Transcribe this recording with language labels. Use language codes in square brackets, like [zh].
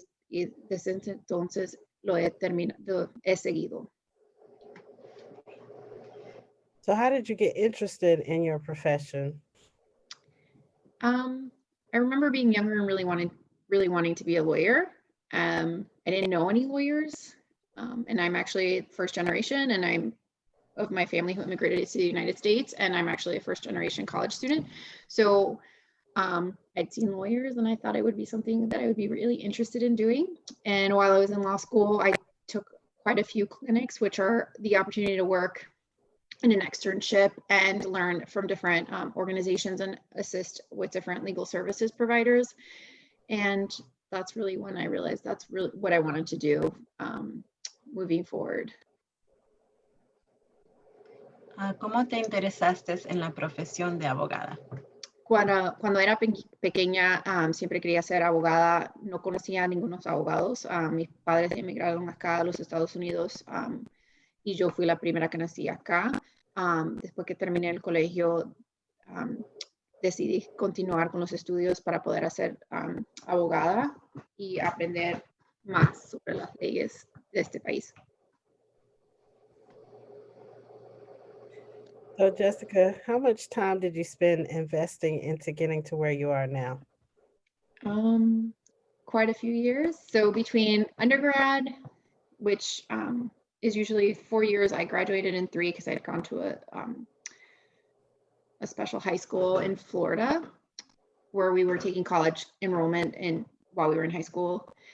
[es] y desde entonces lo he seguido. [en] So how did you get interested in your profession? I remember being younger and really wanting to be a lawyer. I didn't know any lawyers, and I'm actually first generation, and I'm of my family who immigrated to the United States, and I'm actually a first generation college student. So I'd seen lawyers, and I thought it would be something that I would be really interested in doing. And while I was in law school, I took quite a few clinics, which are the opportunity to work in an externship and learn from different organizations and assist with different legal services providers. And that's really when I realized that's really what I wanted to do moving forward. [es] ¿Cómo te interesaste en la profesión de abogada? Cuando era pequeña, siempre quería ser abogada. No conocía a ningunos abogados. Mis padres emigraron acá a los Estados Unidos y yo fui la primera que nací acá. Después que terminé el colegio, decidí continuar con los estudios para poder ser abogada y aprender más sobre las leyes de este país. [en] So Jessica, how much time did you spend investing into getting to where you are now? Quite a few years. So between undergrad, which is usually 4 years, I graduated in 3 because I'd gone to a special high school in Florida where we were taking college enrollment while we were in high school.